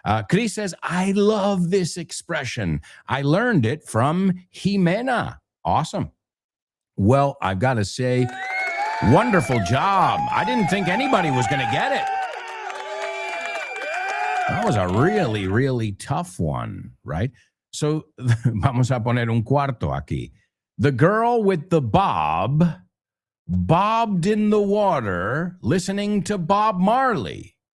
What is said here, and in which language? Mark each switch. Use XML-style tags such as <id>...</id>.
<en>Cris says, I love this expression. I learned it from Jimena. Awesome. Well, I've got to say, Wonderful job. I didn't think anybody was going to get it. That was a really, really tough one, right?</en> <es>So, vamos a poner un cuarto aquí.</es> <en>The girl with the bob bobbed in the water listening to Bob Marley.</en>